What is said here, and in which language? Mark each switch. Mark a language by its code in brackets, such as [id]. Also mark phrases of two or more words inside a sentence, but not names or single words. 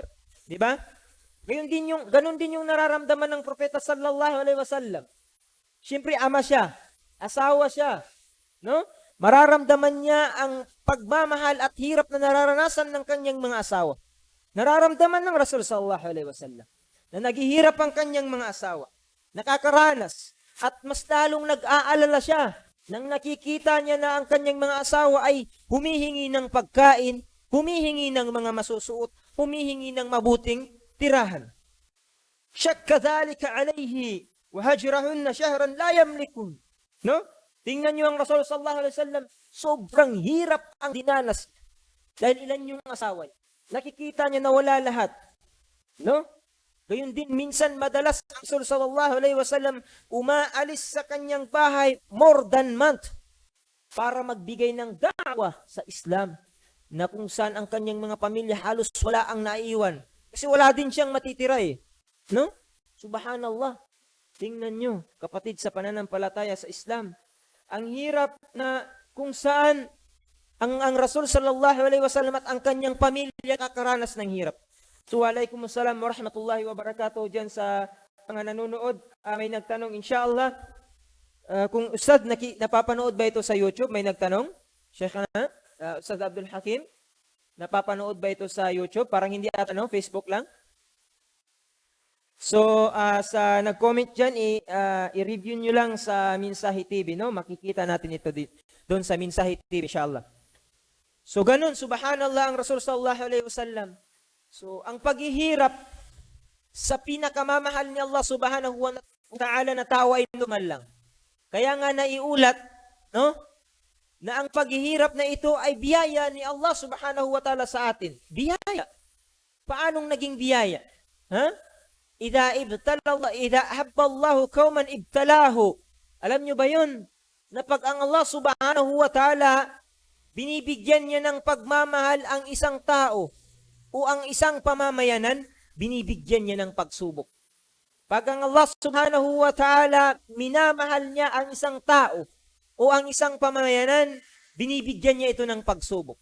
[tl] Di ba? Ganun din yung nararamdaman ng propeta [ar] sallallahu alaihi wasallam. [tl] Siyempre ama siya, asawa siya, no? Mararamdaman niya ang pagmamahal at hirap na nararanasan ng kanyang mga asawa. Nararamdaman ng Rasul [ar] sallallahu alaihi wasallam [tl] na naghihirap ang kanyang mga asawa. Nakakaranas at mas lalong nag-aalala siya nang nakikita niya na ang kanyang mga asawa ay humihingi ng pagkain, humihingi ng mga masusuot, humihingi ng mabuting tirahan. [ar] Shakka dhalika alayhi wa hajrahunna shahran la yamlikun. [tl] No? Tingnan niyo ang Rasul [ar] sallallahu alaihi wasallam, [tl] sobrang hirap ang dinanas. Dahil ilan yung asawa niya. Nakikita niya na wala lahat. No? Gayun din, minsan madalas ang Rasul [ar] sallallahu alaihi wasallam [tl] umaalis sa kanyang bahay [en] more than month [tl] para magbigay ng da'wa sa Islam na kung saan ang kanyang mga pamilya halos wala ang naiiwan. Kasi wala din siyang matitira eh. No? Subhanallah. Tingnan nyo, kapatid sa pananampalataya sa Islam. Ang hirap na kung saan ang Rasul [ar] sallallahu alaihi wasallam [tl] at ang kanyang pamilya kakaranas ng hirap. So, [ar] alaikumussalam wa rahmatullahi wa barakatuh [tl] dyan sa mga nanonood. May nagtanong, inshallah, kung Ustad, napapanood ba ito sa YouTube? May nagtanong? Sheikh Ustad Abdul Hakim, napapanood ba ito sa YouTube? Parang hindi ata, no? Facebook lang. So, sa nag-comment dyan, i-review nyo lang sa Minsahi TV, no? Makikita natin ito doon sa Minsahi TV, inshallah. So, ganun, subhanallah ang Rasul [ar] sallallahu alaihi wasallam. [tl] So, ang paghihirap sa pinakamamahal ni Allah [ar] subhanahu wa ta'ala [tl] na tao ay numan lang. Kaya nga naiulat, no? Na ang paghihirap na ito ay biyaya ni Allah [ar] subhanahu wa ta'ala [tl] sa atin. Biyaya. Paanong naging biyaya? Ha? [ar] Idha ahabba Allahu qauman ibtalahu. [tl] Alam nyo ba yun? Na pag ang Allah [ar] subhanahu wa ta'ala [tl] binibigyan niya ng pagmamahal ang isang tao o ang isang pamamayanan, binibigyan niya ng pagsubok. Pag ang Allah [ar] subhanahu wa ta'ala [tl] minamahal niya ang isang tao o ang isang pamamayanan, binibigyan niya ito ng pagsubok.